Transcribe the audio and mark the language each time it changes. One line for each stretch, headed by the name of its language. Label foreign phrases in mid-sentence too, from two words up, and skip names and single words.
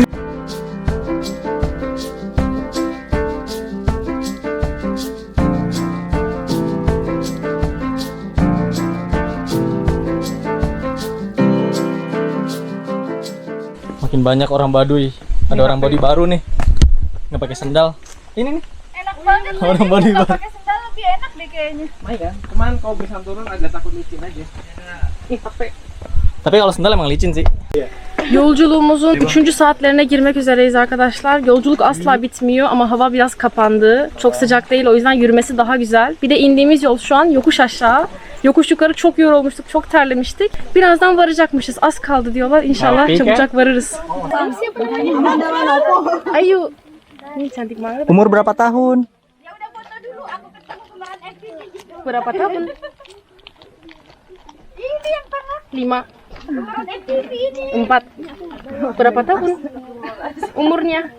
Indonesian: Makin banyak orang Baduy. Ada orang Baduy baru nih. Nggak pakai sendal. Ini nih. Enak banget. Orang Baduy baru. Pakai sendal lebih enak deh kayaknya. Cuman kalau bisa turun agak takut licin aja. Tapi kalau sendal emang licin sih.
Turkish: Yolculuğumuzun 3. saatlerine girmek üzereyiz arkadaşlar. Yolculuk asla bitmiyor ama hava biraz kapandı. Çok sıcak değil, o yüzden yürümesi daha güzel. Bir de indiğimiz yol şu an yokuş aşağı. Yokuş yukarı çok yorulmuştuk, çok terlemiştik. Birazdan varacakmışız. Az kaldı diyorlar. İnşallah çabucak varırız.
Indonesian: Ayo. Ini cantik banget. Umur berapa tahun? Ya udah foto dulu, aku ketemu kemarin FVP. Berapa tahun? Ini yang pernah 5, kemarin FVP ini. 4. Berapa tahun? Umurnya?